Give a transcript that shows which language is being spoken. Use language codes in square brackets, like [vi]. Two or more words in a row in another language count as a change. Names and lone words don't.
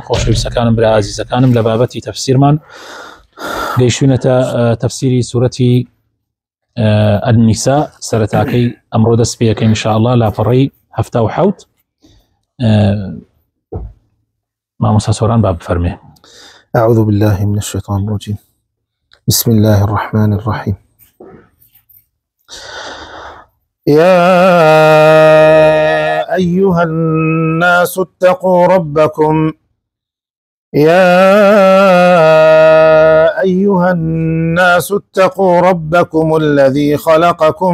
[ckb] خۆشەویستەکانم، برا عەزیزەکانم، لە بابەتی تەفسیرمان گەیشتوونەتە تەفسیری سوورەتی النساء سەرەتاکەی ئەمڕۆ دەست پێ یەکەین انشاءالله لاپەڕەی 77. مامۆستا سۆران با بفەرمێ. [ar] أعوذ بالله من الشيطان الرجيم. بسم الله الرحمن الرحيم. يا أيها الناس اتقوا ربكم الذي خلقكم